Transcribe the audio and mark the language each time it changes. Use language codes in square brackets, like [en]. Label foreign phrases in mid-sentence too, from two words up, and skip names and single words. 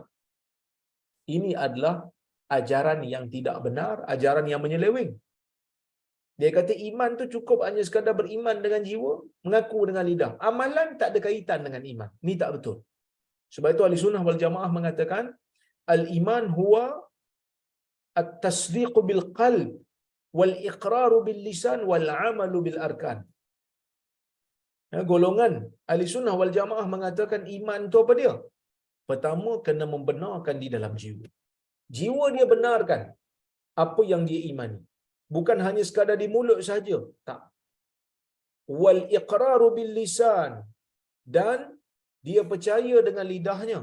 [ms] Ini adalah ajaran yang tidak benar, ajaran yang menyeleweng. Dia kata iman tu cukup hanya sekadar beriman dengan jiwa, mengaku dengan lidah. Amalan tak ada kaitan dengan iman. Ni tak betul. Sebab itu Ahli Sunnah wal Jamaah mengatakan [ar] الإيمان هو التصديق بالقلب والإقرار باللسان والعمل بالأركان. [ms] Golongan Ahli Sunnah wal Jamaah mengatakan iman tu apa dia? Pertama, kena membenarkan di dalam jiwa. Jiwa dia benarkan apa yang dia imani. Bukan hanya sekadar di mulut saja. Tak. [ar] والإقرار باللسان, [ms] dan dia percaya dengan lidahnya.